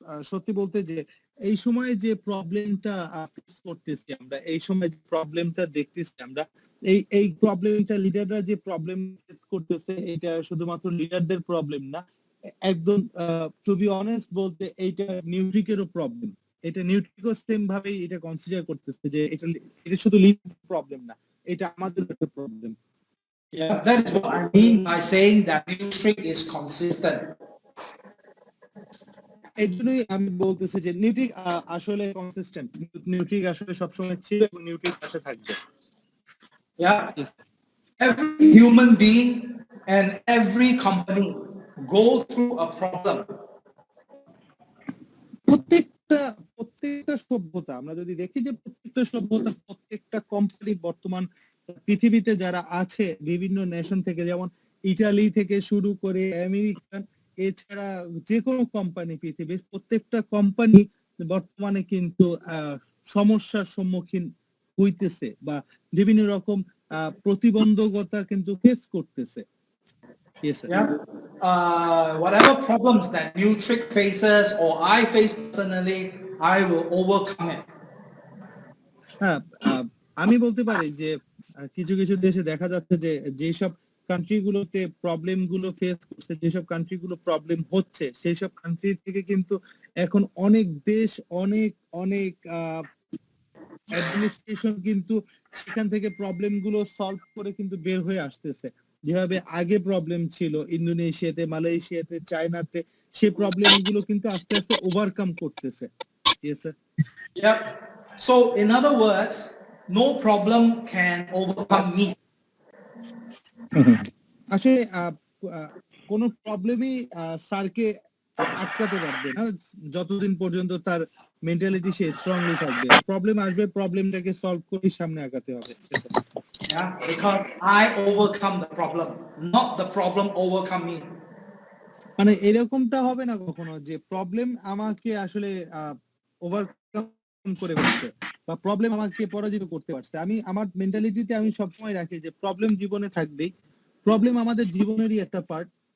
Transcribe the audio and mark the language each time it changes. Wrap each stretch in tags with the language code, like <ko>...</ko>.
<bn>সত্যি বলতে যে এই সময় যে প্রবলেমটা ফেস করতেছি আমরা, এই সময় যে প্রবলেমটা দেখতেছি আমরা, এই প্রবলেমটা লিডাররা যে প্রবলেম ফেস করতেছে এটা শুধুমাত্র লিডারদের প্রবলেম না, একদম টু বি অনেস্ট বলতে এইটা নিউট্রিকেরও প্রবলেম। এটা নিউট্রিকও সেম ভাবে এটা কনসিডার করতেছে যে এটা শুধু লিডার প্রবলেম না, এটা আমাদের একটা problem.</bn> <en>Yeah, that is what I mean by saying that Nutric is consistent.</en> <bn>এই জন্যই আমি বলতেছি যে নিউট্রিক আসলে কনসিস্টেন্ট, নিউট্রিক আসলে সবসময় ছিল এবং নিউট্রিক পাশে থাকবে।</bn> <en>Yeah, every human being and every company go through a problem.</en> <bn>প্রত্যেকটা সভ্যতা আমরা যদি দেখি যে প্রত্যেকটা সভ্যতা, প্রত্যেকটা কোম্পানি বর্তমান পৃথিবীতে যারা আছে বিভিন্ন নেশন থেকে, যেমন ইটালি থেকে শুরু করে আমেরিকান, এছাড়া যে কোনো কোম্পানি পৃথিবীর প্রত্যেকটা কোম্পানি বর্তমানে কিন্তু সমস্যার সম্মুখীন হইতেছে বা বিভিন্ন রকম প্রতিবন্ধকতা কিন্তু ফেস করতেছে।</bn> <en>Yes, sir. Yeah. Whatever problems that Nutric faces or I face personally, I will overcome it.</en> <bn>আমি বলতে পারি যে কিছু কিছু দেশে দেখা যাচ্ছে যে যেসব কান্ট্রিগুলোতে প্রবলেমগুলো ফেস করছে, যেসব কান্ট্রিগুলো প্রবলেম হচ্ছে, সেই সব কান্ট্রি থেকে কিন্তু এখন অনেক দেশ অনেক অ্যাডমিনিস্ট্রেশন কিন্তু সেখান থেকে প্রবলেমগুলো সলভ করে কিন্তু বের হয়ে আসতেছে। যেভাবে আগে প্রবলেম ছিল ইন্দোনেশিয়াতে, মালয়েশিয়াতে, চায়নাতে, সেই প্রবলেমগুলো কিন্তু আস্তে আস্তে ওভারকাম করতেছে।</bn> <en>Yes, sir. Yep. So in other words, no problem can overcome me.</en> <bn>আসলে কোন প্রবলেমই স্যারকে আটকাতে পারবে না যতদিন পর্যন্ত তার মেন্টালিটি সে স্ট্রংলি থাকবে। প্রবলেম আসবে, প্রবলেমটাকে সলভ করে সামনে আগাতে হবে।</bn> <en>Yeah, because I overcome the problem, not the problem overcome me.</en> <bn>মানে এরকমটা হবে না কখনো যে প্রবলেম আমাকে আসলে ওভারকাম করে ফেলছে বা প্রবলেম আমাকে পরাজিত করতে পারছে। আমি আমার মেন্টালিটিতে আমি সবসময় রাখি যে প্রবলেম জীবনে থাকবেই, প্রবলেম আমাদের জীবনেরই একটা পার্ট।</bn>